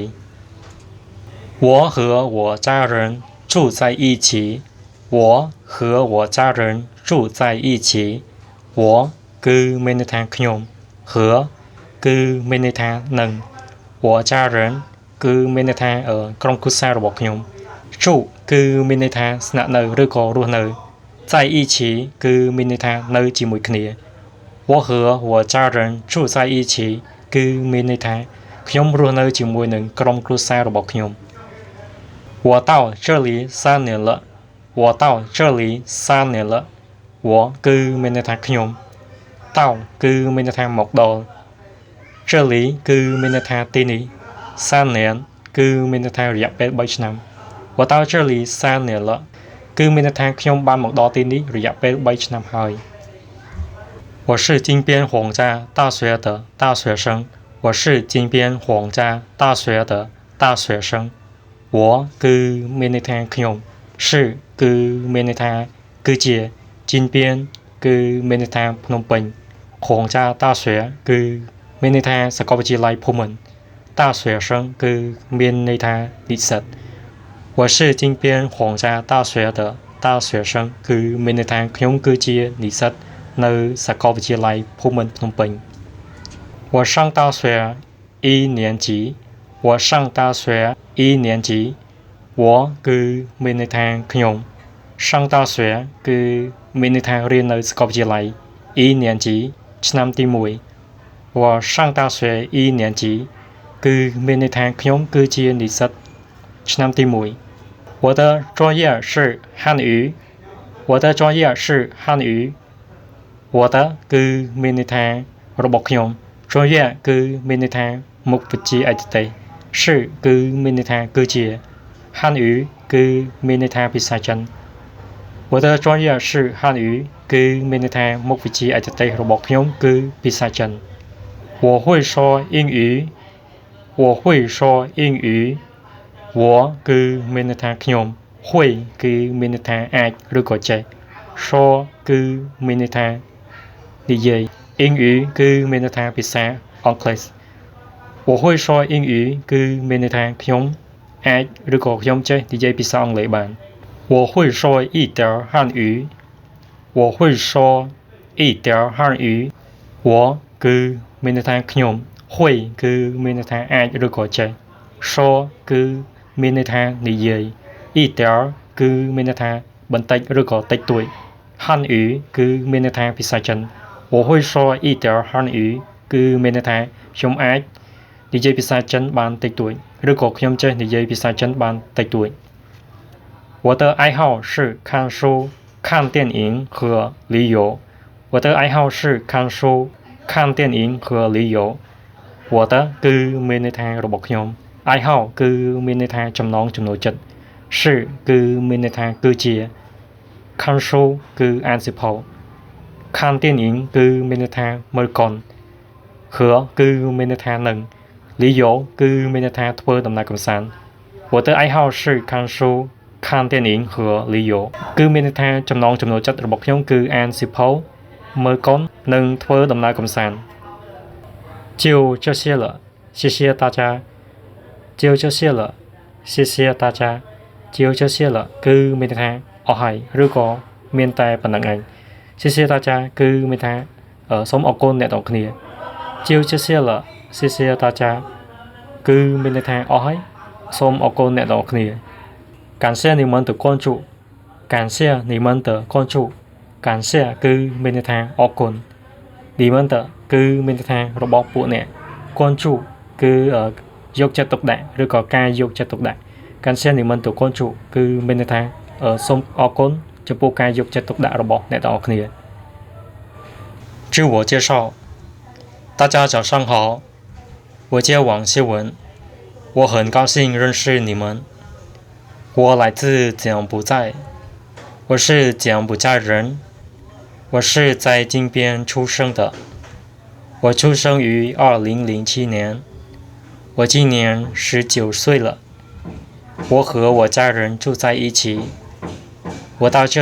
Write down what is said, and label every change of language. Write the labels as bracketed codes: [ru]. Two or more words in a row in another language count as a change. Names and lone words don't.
[zh] 我和我家人住在一起我和我家人住在一起 [km] 我គឺមានន័យថាខ្ញុំ和គឺមានន័យថានឹង [zh] 我家人 [km] គឺមានន័យថាក្រុមគ្រួសាររបស់ខ្ញុំ住គឺមានន័យថាស្នាក់នៅឬក៏រស់នៅ [zh] 在一起 [km] គឺមានន័យថានៅជាមួយគ្នា [zh] 我和我家人住在一起 [km] គឺមានន័យថាខ្ញុំរស់នៅជាមួយនឹងក្រុមគ្រួសាររបស់ខ្ញុំ [zh] 我到这里3年了我到这里3年了 [km] 我គឺមានន័យថាខ្ញុំ到គឺមានន័យថាមកដល់这里គឺមានន័យថាទីនេះ 3年គឺមានន័យថារយៈពេល3ឆ្នាំ [zh] 我到这里3年了 [km] គឺមានន័យថាខ្ញុំបានមកដល់ទីនេះរយៈពេល3ឆ្នាំហើយ [zh] 我是金边皇家大学的大学生我是金边皇家大学的大学生我 [km] គឺមានន័យថាខ្ញុំ [zh] 是 [km] គឺមានន័យថាគឺជា [zh] 金边 [km] គឺមានន័យថាភ្នំពេញ [zh] 皇家大学 [km] គឺមានន័យថាសាកលវិទ្យាល័យភូមិន្ទ大学生គឺមានន័ យថានិស្សិត [zh] 我是金边皇家大学的大学生 [km] គឺមានន័យថាខ្ញុំគឺជានិស្សិតនៅសាកលវិទ្យាល័យភូមិន្ទភ្នំពេញ [zh] 我上大学一年级我上大学一年级 [km] 我គឺមានន័យថាខ្ញុំ [zh] 上大学 [km] គឺមានន័យថារៀននៅសាកលវិទ្យាល័យ [zh] 一年级 [km] ឆ្នាំទី1 [zh] 我上大学一年级 [km] គឺមានន័យថាខ្ញុំគឺជានិស្សិតឆ្នាំទី1 [zh] 我的专业是汉语我的 [km] 专业是汉语我的គឺមានន័យថារបស់ខ្ញុំ专业គឺមានន័យថាមុខវិជ្ជាឯកទេស 是គឺមានន័យថាគឺជា汉语គឺមានន័យថាភាសាចិន [zh] 我的专业是汉语 [km] គឺមានន័យថាមុខវិជ្ជាឯកទេសរបស់ខ្ញុំគឺភា [zh] សាចិន我会说英语我会说英语我 [km] គឺមានន័យថាខ្ញុំ [zh] 会 [km] គឺមានន័យថា អាចឬក៏ចេះ说គឺមានន័យថានិយាយ英语គឺមានន័យថាភាសាអង់គ្លេស [zh] 我会说英语 [km] គឺមានន័យថាខ្ញុំអាចឬក៏ខ្ញុំចេះនិយាយភាសាអង់គ្លេសបាន [zh] 我会说一点汉语 [km] 我会说一点汉语我គឺមានន័យថាខ្ញុំ会គឺមានន័យថាអាចឬក៏ចេះ 说គឺមានន័យថានិយាយ一点គឺមានន័យថាបន្តិចឬក៏តិចតួច汉语គឺមានន័យថាភាសាចិន [zh] 我会说一点汉语 [km] គឺមានន័យថាខ្ញុំអាចនិយាយភាសាចិនបានតិចតួចឬក៏ខ្ញុំចេះនិយាយភា សាចិនបានតិចតួច [zh] 我的爱好是看书看电影和旅游 [km] 我的爱好是看书 [zh] 看电影 [km] 和旅游我的គឺមានន័យថារបស់ខ្ញុំ爱好គឺមានន័យថាចំណងចំណូលចិត្ត是គឺមានន័យថាគឺជា看书គឺអានសៀវភៅ看电影គឺមានន័យថាមើលកុន和 គឺមានន័យថានឹង旅游គឺមានន័យថាធ្វើដំណើរកម្សាន្ត [zh] 我的爱好是看书看电影和旅游 [km] គឺមានន័យថាចំណងចំណូលចិត្តរបស់ខ្ញុំគឺអានសៀវភៅមើលកុននិងធ្វើដំណើរកម្សាន្ត [zh] 就这些了谢谢大家就这些了 [km] 谢谢大家 [zh] 就这些了 [km] គឺមានន័យថាអស់ហើយឬក៏មានតែប៉ុណ្្នឹងឯង [zh] 谢谢大家 [km] គឺមានថាសូមអរគុណ អ្នកទាំងគ្នា [zh] 就这些了谢谢大家 [km] គឺមានន័យថាអស់ហើយសូមអរគុណអ្នកទាំងគ្នា [zh] 感谢你们的关注 [km] 感谢 [zh] 你们的 [km] 关注感谢គឺមានន័យថាអរគុណ你们的គឺមានន័យថារបស់ពួកអ្នក关注គឺយកចិត្តទុកដាក់ឬក៏ការយកចិត្តទុកដាក់感 [zh] 谢你们的关注 [km] គឺមានន័យថាសូមអរគុណចំពោះការយកចិត្តទុកដាក់របស់អ្នកទាំងអស់គ្នា [zh] 自我介绍大家早上好我叫王希文我很高兴认识你们我来自柬埔寨我是柬埔寨人我是在金边出生的我出生于2007年我今年19岁了我和我家人住在一起我到这